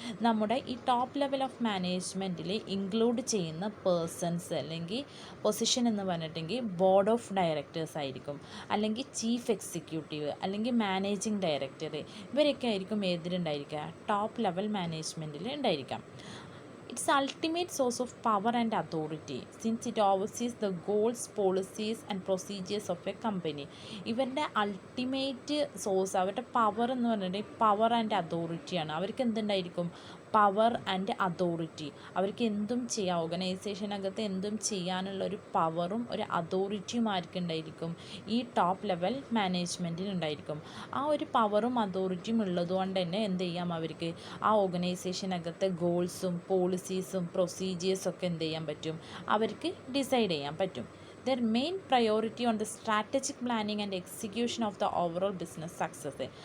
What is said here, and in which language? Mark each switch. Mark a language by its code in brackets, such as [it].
[ml] നമ്മുടെ ഈ top level of മാനേജ്മെൻറ്റിൽ include ചെയ്യുന്ന പേഴ്സൺസ് അല്ലെങ്കിൽ പൊസിഷൻ എന്ന് പറഞ്ഞിട്ടുണ്ടെങ്കിൽ ബോർഡ് ഓഫ് ഡയറക്ടേഴ്സ് ആയിരിക്കും, അല്ലെങ്കിൽ ചീഫ് എക്സിക്യൂട്ടീവ്, അല്ലെങ്കിൽ മാനേജിംഗ് ഡയറക്ടർ. ഇവരൊക്കെ ആയിരിക്കും ഏതിലുണ്ടായിരിക്കുക, ടോപ്പ് ലെവൽ മാനേജ്മെൻറ്റിൽ ഉണ്ടായിരിക്കാം. [en] Its ultimate source of power and authority, since it oversees the goals, policies and procedures of a company. [ml] ഇവരുടെ അൾട്ടിമേറ്റ് സോഴ്സ്, അവരുടെ പവർ എന്ന് പറഞ്ഞിട്ടുണ്ടെങ്കിൽ പവർ ആൻഡ് അതോറിറ്റിയാണ്. അവർക്ക് എന്തുണ്ടായിരിക്കും, പവർ ആൻഡ് അതോറിറ്റി. അവർക്ക് എന്തും ചെയ്യാം, ഓർഗനൈസേഷനകത്ത് എന്തും ചെയ്യാനുള്ള ഒരു പവറും ഒരു അതോറിറ്റിയും ആർക്കുണ്ടായിരിക്കും, ഈ ടോപ്പ് ലെവൽ മാനേജ്മെൻറ്റിനുണ്ടായിരിക്കും. ആ ഒരു പവറും അതോറിറ്റിയും ഉള്ളതുകൊണ്ട് തന്നെ എന്ത് ചെയ്യാം, അവർക്ക് ആ ഓർഗനൈസേഷനകത്തെ ഗോൾസും പോളിസീസും പ്രൊസീജിയേഴ്സൊക്കെ എന്ത് ചെയ്യാൻ പറ്റും, അവർക്ക് ഡിസൈഡ് ചെയ്യാൻ പറ്റും. [en] Their main priority on the strategic planning and execution of the overall business success.